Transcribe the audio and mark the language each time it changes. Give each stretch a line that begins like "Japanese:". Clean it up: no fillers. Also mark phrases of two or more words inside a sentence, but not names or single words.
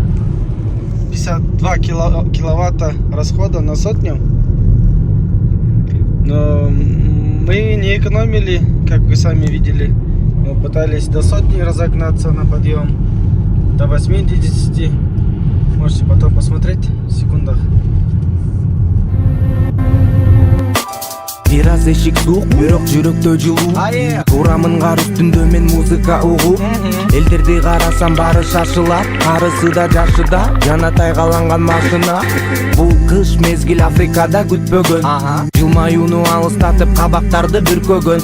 Russian: 52 киловатта расхода на сотню. Но мы не экономили, как вы сами видели. Мы пытались до сотни разогнаться на подъем, до 80. Можете потом посмотреть в секундах.
Kyrgyz: Бир аз эшик суук, бирок жүрөктө жылуу. Турамын кар үстүндө мен музыка угуп. Элдерди карасам баары шашылат, карысы да жашы да, жана тайгаланган машина. Бул кыш мезгил Африкада күтпөгөн. Жылмаюуну алыстатып кабактарды бүркөгөн.